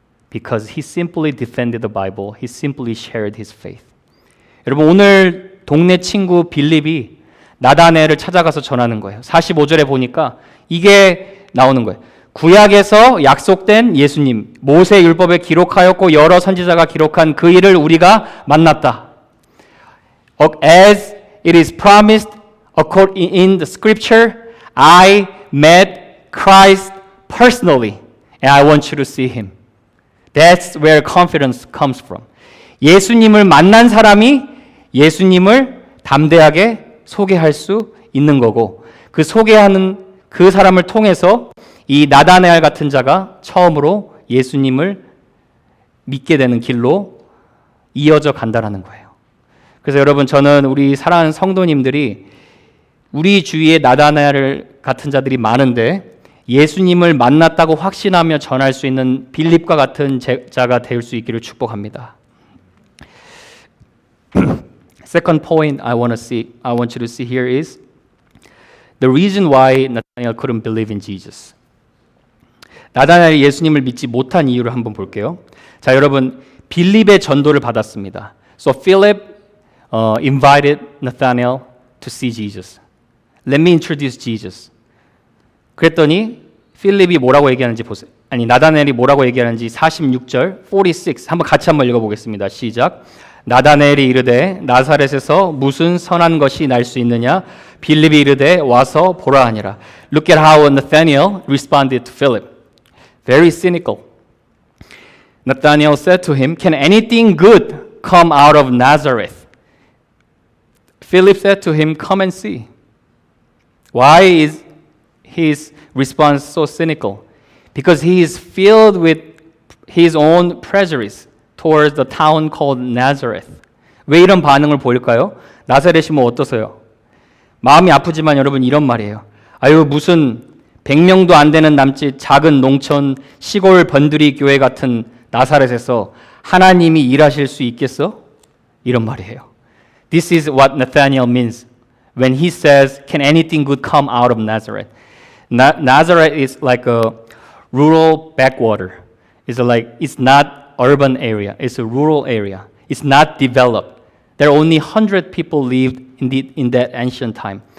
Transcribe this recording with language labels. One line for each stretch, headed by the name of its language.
English: Because he simply defended the Bible, he simply shared his faith.
Korean: 여러분 오늘 동네 친구 빌립이 나다나엘을 찾아가서 전하는 거예요. 45절에 보니까 이게 나오는 거예요. 구약에서 약속된 예수님, 모세 율법에 기록하였고 여러 선지자가 기록한 그 일을 우리가 만났다.
English: As it is promised in the scripture, I met Christ personally, and I want you to see him. That's where confidence comes from.
Korean: 예수님을 만난 사람이 예수님을 담대하게 소개할 수 있는 거고, 그 소개하는 그 사람을 통해서 이 나다나엘 같은 자가 처음으로 예수님을 믿게 되는 길로 이어져 간다라는 거예요. 그래서 여러분 저는 우리 사랑하는 성도님들이 우리 주위에 나다나엘 같은 자들이 많은데 예수님을 만났다고 확신하며 전할 수 있는 빌립과 같은 자가 될 수 있기를 축복합니다.
English: Second point I want you to see here is the reason why Nathanael couldn't believe in Jesus.
Korean: 나다나엘이 예수님을 믿지 못한 이유를 한번 볼게요. 자, 여러분 빌립의 전도를 받았습니다.
English: So Philip invited Nathanael to see Jesus. Let me introduce Jesus.
Korean: 그랬더니 필립이 뭐라고 얘기하는지 보세요. 나다나엘이 뭐라고 얘기하는지 46절, 46 한번 읽어보겠습니다. 시작. 나다나엘이 이르되 나사렛에서 무슨 선한 것이 날 수 있느냐? 빌립이 이르되 와서 보라 하니라.
English: Look at how Nathanael responded to Philip. Very cynical. Nathanael said to him, Can anything good come out of Nazareth? Philip said to him, Come and see. Why is his response so cynical? Because he is filled with his own prejudice towards the town called Nazareth.
Korean: 왜 이런 반응을 보일까요? 나사렛이 뭐 어떠세요? 마음이 아프지만 여러분 이런 말이에요. 아유 무슨 100명도 안 되는 남짓 작은 농촌 시골 번들이 교회 같은 나사렛에서 하나님이 일하실 수 있겠어? 이런 말이에요.
English: This is what Nathanael means when he says, Can anything good come out of Nazareth? Nazareth is like a rural backwater. It's not urban area. It's a rural area. It's not developed. There are only 100 people lived in that ancient time.